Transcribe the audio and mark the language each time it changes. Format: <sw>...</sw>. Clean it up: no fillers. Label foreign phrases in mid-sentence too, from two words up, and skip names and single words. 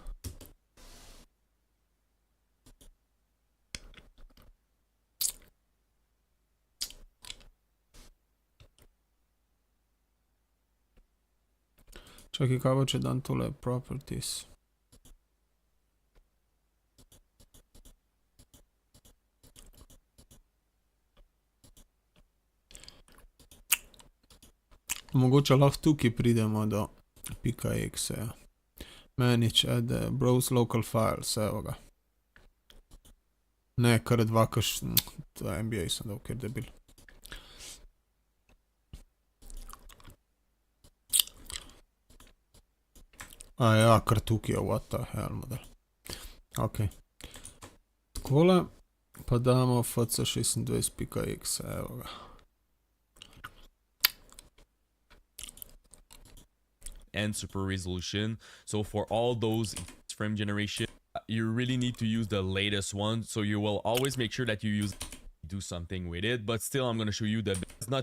<sl>Čakaj, kaj bo, če dam tole properties? Mogoče lahko tukaj pridemo do .exe.</sl> <en>Manage, add, browse local files,</en> <sl>evo ga. Ne, kar dva, to je NBA sem dal, ker debil. A ja, kar tukaj je,</sl> <en>what the hell model.</en> <sl>Ok. Takole, pa damo FC26.exe, evo ga.</sl> <en>And super resolution, so for all those frame generation, you really need to use the latest one, so you will always make sure that you do something with it, but still I'm going to show you that it's not</en>